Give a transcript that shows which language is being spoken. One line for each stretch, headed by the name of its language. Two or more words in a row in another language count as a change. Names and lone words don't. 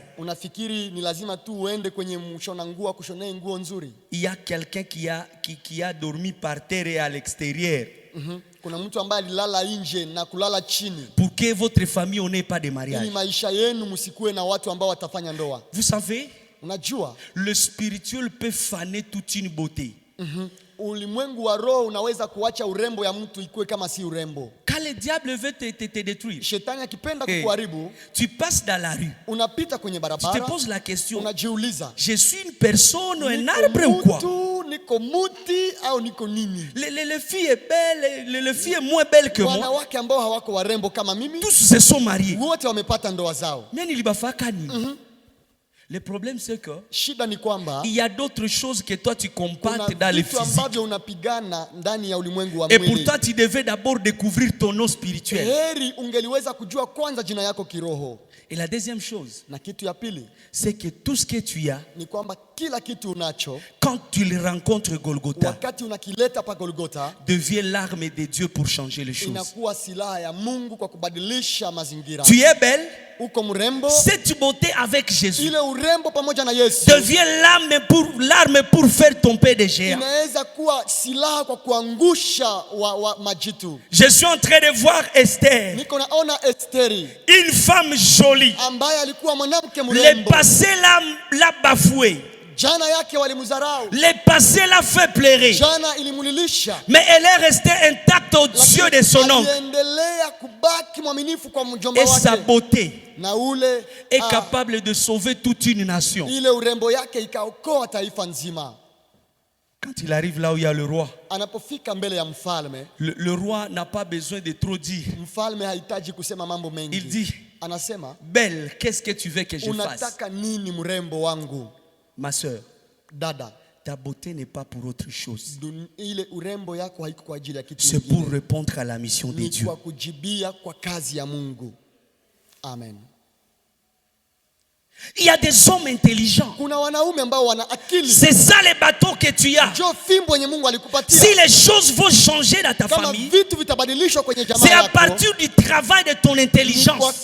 Swahili: Unafikiri ni lazima tu uende kwenye mshona nguo kushonea nguo nzuri?
French: Il y a quelqu'un qui a dormi par terre et à l'extérieur.
Swahili: Kuna mtu ambaye alilala nje na kulala chini,
French: Pour que votre famille n'ait pas de
Swahili: ili
French: mariage.
Swahili: maisha yenu msikuwe na watu ambao watafanya ndoa.
French: Vous savez,
Swahili: Unajua,
French: le spirituel peut faner toute une beauté.
Swahili: ulimwengu wa roho unaweza kuacha urembo ya mtu ikuwe kama si urembo.
French: Quand le diable veut te détruire,
Swahili: Shetani akipenda Hey. kukuharibu,
French: tu passes dans la rue,
Swahili: unapita kwenye
French: tu te
Swahili: barabara,
French: poses la question,
Swahili: unajiuliza,
French: je suis une personne, un
Swahili: niko
French: arbre ou quoi?
Swahili: mtu, niko muti au niko nini?
French: Les filles est belle, les filles est moins belle que moi.
Swahili: Wanawake ambao hawako warembo kama mimi,
French: Tous se sont mariés.
Swahili: wote wamepata ndoa zao.
French: Mais il va faire nini? Le problème c'est que
Swahili: Shida ni kwamba
French: il y a d'autres choses que toi tu
Swahili: kuna
French: combattes dans le
Swahili: vitu
French: physique.
Swahili: ambavyo unapigana ndani ya ulimwengu wa
French: Et
Swahili: mwili.
French: pourtant tu devais d'abord découvrir ton nom spirituel.
Swahili: Heri ungeliweza kujua kwanza jina yako kiroho.
French: Et la deuxième chose,
Swahili: Na kitu ya pili
French: c'est que tout ce que tu as,
Swahili: ni kwamba kila kitu unacho,
French: quand tu le rencontres Golgotha,
Swahili: wakati unakileta pa Golgotha,
French: devient l'arme de Dieu pour changer les choses.
Swahili: inakuwa silaha ya Mungu kwa kubadilisha mazingira.
French: Tu es belle,
Swahili: Uko mrembo,
French: cette beauté avec Jésus
Swahili: ile urembo pamoja na Yesu
French: devient l'arme pour faire tomber des géants.
Swahili: inaweza kuwa silaha kwa kuangusha wa majitu.
French: Je suis en train de voir Esther,
Swahili: Niko naona Esteri
French: une femme jolie.
Swahili: ambaye alikuwa mwanamke
French: Le
Swahili: mrembo.
French: passé l'a bafoué.
Swahili: Jana yake walimdharau.
French: Le passé l'a fait pleurer.
Swahili: Jana ilimulilisha.
French: Mais elle est restée intacte aux yeux de son oncle.
Swahili: Aliendelea kubaki mwaminifu kwa mjomba
French: Et
Swahili: wake.
French: sa beauté
Swahili: Na ule
French: est capable de sauver toute une nation.
Swahili: Ile urembo yake ikaokoa taifa nzima.
French: Quand il arrive là où il y a le roi,
Swahili: Anapofika mbele ya mfalme,
French: le roi n'a pas besoin de trop dire.
Swahili: mfalme hahitaji kusema mambo mengi.
French: Il dit,
Swahili: Anasema,
French: belle, qu'est-ce que tu veux que je fasse?
Swahili: unataka nini mrembo wangu?
French: Ma soeur,
Swahili: Dada,
French: ta beauté n'est pas pour autre chose.
Swahili: ile urembo yako haiko kwa ajili ya kitu
French: C'est
Swahili: kingine.
French: pour répondre à la mission de
Swahili: Ni
French: Dieu.
Swahili: kwa kujibia kwa kazi ya Mungu. Amen.
French: Il y a des hommes intelligents.
Swahili: Kuna wanaume ambao wana akili.
French: C'est ça les bateaux que tu as.
Swahili: Njoo fimbo yenye Mungu alikupatia.
French: Si les choses vont changer dans ta
Swahili: Kama
French: famille,
Swahili: vitu vitabadilishwa kwenye jamaa
French: c'est à
Swahili: yako,
French: partir du travail de ton
Swahili: ni kwa
French: intelligence.